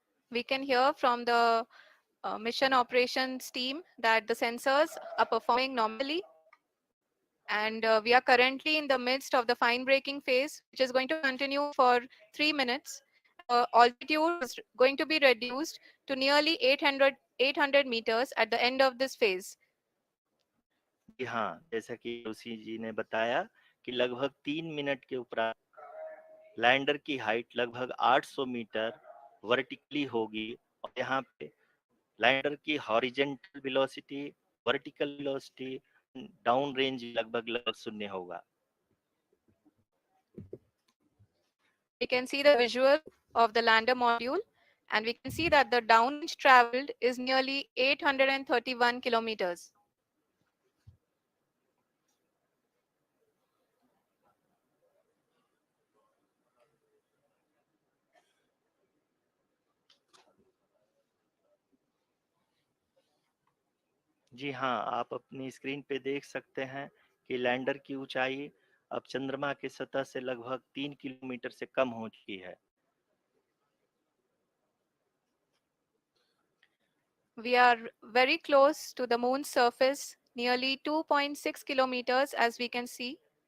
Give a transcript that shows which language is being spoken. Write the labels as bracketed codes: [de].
[en] We can hear from the mission operations team that the sensors are performing normally. And we are currently in the midst of the fine braking phase, which is going to continue for 3 minutes. Altitude is going to be reduced to nearly 800 meters at the end of this phase. [hi] जी हाँ, जैसा कि ऋषि जी ने बताया कि लगभग 3 minute के उपरांत lander की हाइट लगभग 800 मीटर वर्टिकली होगी और यहाँ पे लैंडर की horizontal velocity, vertical velocity, down range लगभग लगभग शून्य होगा। [en] We can see the visual of the lander module, and we can see that the downrange traveled is nearly 831 kilometers. [hi] जी हाँ, आप अपनी स्क्रीन पे देख सकते हैं कि लैंडर की ऊंचाई अब चंद्रमा की सतह से लगभग 3 किलोमीटर से कम हो चुकी है। [en] We are very close to the moon's surface, nearly 2.6 kilometers, as we can see.